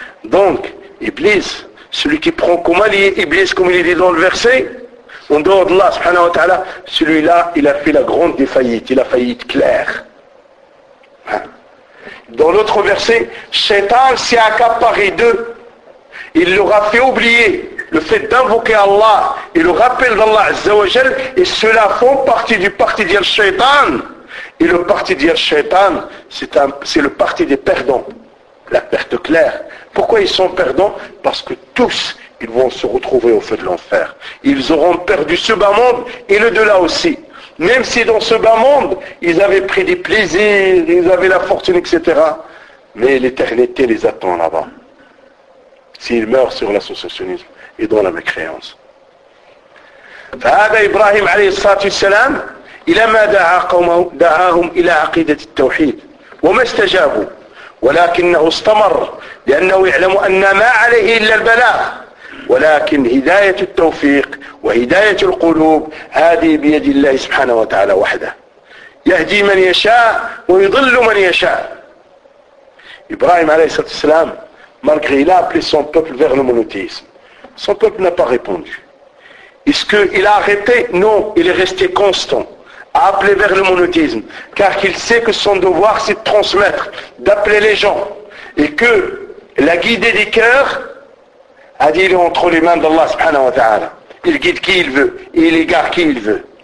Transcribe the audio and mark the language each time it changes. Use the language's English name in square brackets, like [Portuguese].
[French] donc إبليس celui qui prend comme إبليس comme il est dit dans le verset en dehors de Allah [Arabic] سبحانه وتعالى [French] celui-là il a fait la grande défaillite il a faillite claire dans l'autre verset Shaitan s'est accaparé d'eux il leur a fait oublier Le fait d'invoquer Allah et le rappel d'Allah Azza wa Jal, et cela font partie du parti d'Yal Shaitan. Et le parti d'Yal Shaitan, c'est le parti des perdants. La perte claire. Pourquoi ils sont perdants? Parce que tous, ils vont se retrouver au feu de l'enfer. Ils auront perdu ce bas monde et le delà aussi. Même si dans ce bas monde, ils avaient pris des plaisirs, ils avaient la fortune, etc. Mais l'éternité les attend là-bas. S'ils meurent sur l'associationnisme. Et dans la mécréance. [Arabic] فهذا إبراهيم عليه الصلاة والسلام إلى ما دعا قومه دعاهم إلى عقيدة التوحيد وما استجابوا ولكنه استمر لأنه يعلم أن ما عليه إلا البلاغ ولكن هداية التوفيق وهداية القلوب هذه بيد الله سبحانه وتعالى وحده يهدي من يشاء ويضل من يشاء إبراهيم عليه الصلاة والسلام [French] malgré il a appelé son peuple vers le monothéisme Son peuple n'a pas répondu. Est-ce qu'il a arrêté? Non, il est resté constant à appeler vers le monothéisme, car il sait que son devoir, c'est de transmettre, d'appeler les gens, et que la guidée des cœurs, a dit, il est entre les mains d'Allah subhanahu wa ta'ala. Il guide qui il veut, et il égare qui il veut.